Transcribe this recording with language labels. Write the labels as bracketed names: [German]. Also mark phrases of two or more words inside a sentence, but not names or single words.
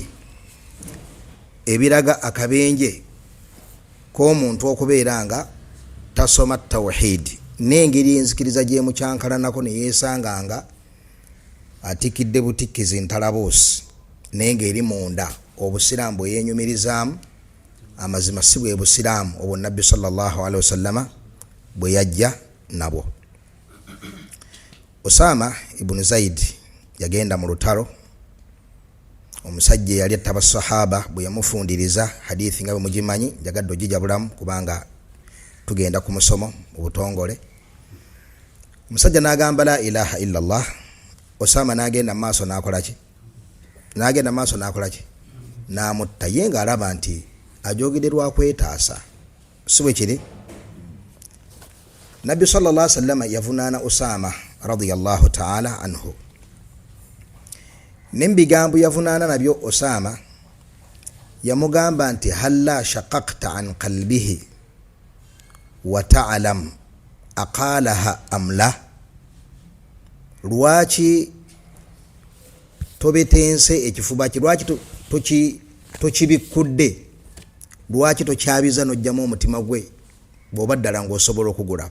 [Ganda] ebiraga akabenje k'omuntu okubeera nga tasoma tawhidi n'engeri enzikiriza gy'emukyankalanako ne yeesanga nga atikidde butikkizi ntalabuusi, n'engeri munda obusiraamu bwe yeenyumirizaamu amazima si bwe busiraamu obwo Nabbi [Arabic] صلى الله عليه وسلم [Ganda] bwe yajja nabwo. Osama ibn Zaid yagenda mu lutalo, omusajja yali attaba sahaba bwe yamufundiriza hadithi nga bwe mugimanyi, njagadde ogijabulamu kubanga tugenda ku musomo mu butongole. Omusajja n'agamba [Arabic] لا إله إلا الله, [Ganda] Osama n'agenda mu maaso n'akolaki? N'amutta, ye ng'alaba nti ajogedde lwa kwetaasa, si bwe kiri. Nabbi [Arabic] صلى الله عليه وسلم [Ganda] yavunaana Osama [Arabic] رضي الله تعالى عنه, [Ganda] n'ebigambo yavunaana nabyo Osama yamugamba nti [Arabic] هلا شققت عن قلبه وتعلم أقالها أم لا, [Ganda] lwaki tobetense ekifuba ki, lwaki tokibikkudde, lwaki tokyabiza n'ojjamu omutima gwe bw'oba ddala ng'osobola okugulaba.